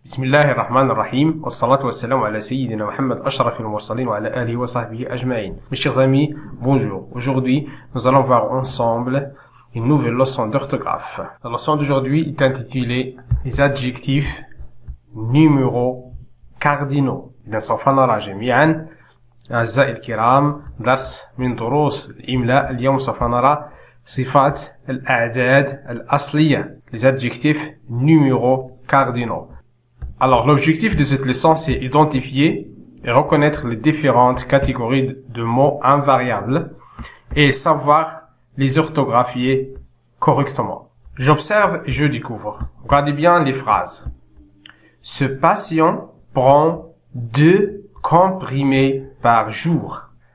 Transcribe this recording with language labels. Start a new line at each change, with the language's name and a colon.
Arabic: بسم الله الرحمن الرحيم والصلاة والسلام على سيدنا Mohammed أشرف المرسلين وعلى آله وصحبه أجمعين.
French: Mes chers amis, bonjour. Aujourd'hui, nous allons voir ensemble une nouvelle leçon d'orthographe. La leçon d'aujourd'hui est intitulée les adjectifs numéros cardinaux.
Arabic: إذا سوف نرى جميعا أعزائي الكرام درس من دروس الإملاء. اليوم سوف نرى صفات الأعداد الأصلية
French: les adjectifs numéros cardinaux. Alors, l'objectif de cette leçon, c'est identifier et reconnaître les différentes catégories de mots invariables et savoir les orthographier correctement. J'observe et je découvre. Regardez bien les phrases. Ce patient prend 2 comprimés par jour.